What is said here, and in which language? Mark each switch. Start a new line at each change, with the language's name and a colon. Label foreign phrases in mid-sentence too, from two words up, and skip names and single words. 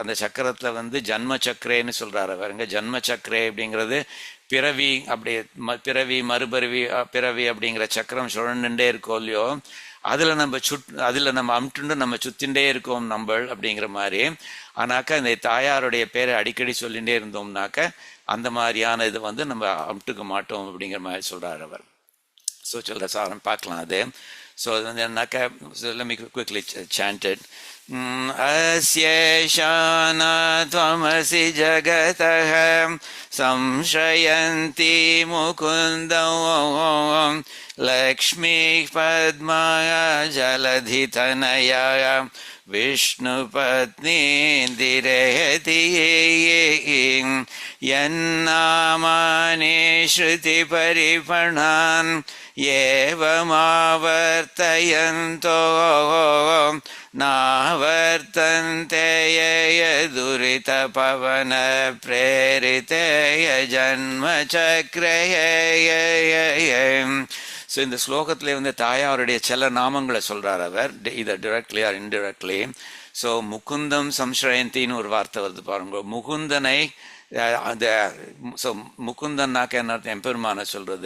Tamil: அந்த சக்கரத்தில் ஜன்ம சக்கரேன்னு சொல்கிறார் அவர். இங்கே ஜன்ம சக்கரே அப்படிங்கிறது பிறவி, அப்படி பிறவி மறுபிறவி பிறவி அப்படிங்கிற சக்கரம் சுழண்டுண்டே இருக்கோம் இல்லையோ, அதில் நம்ம அமுட்டுண்டு நம்ம சுத்தின்ண்டே இருக்கோம் நம்ம அப்படிங்கிற மாதிரி. ஆனாக்கா இந்த தாயாருடைய பேரை அடிக்கடி சொல்லிகிட்டே இருந்தோம்னாக்க அந்த மாதிரியான இது நம்ம அமுட்டுக்க மாட்டோம் அப்படிங்கிற மாதிரி சொல்கிறார் அவர். ஸோ சொல்கிற சாரம் பார்க்கலாம் அது. ஸோ அது என்னன்னாக்கா
English: let me quickly chant it.
Sanskrit: अस्येषाना त्वमसि जगतः संश्रयन्ति मुकुन्दं लक्ष्मीः पद्माय जलधितनया विष्णुपत्नीन्दिरेति यन्नामानि श्रुतिपरिपणान् एवमावर्तयन्तो नावर्तन्ते दुरितपवन प्रेरिते जन्मचक्रे.
Tamil: ஸோ இந்த ஸ்லோகத்திலே தாயாருடைய சில நாமங்களை சொல்கிறார் அவர், இதை
English: directly or indirectly.
Tamil: ஸோ முகுந்தம் சம்ஸ்ரயந்தின்னு ஒரு வார்த்தை வருது பாருங்க. முகுந்தனை அந்த ஸோ முகுந்தன்னாக்க என்ன அர்த்தம்? எம்பெருமான சொல்றது.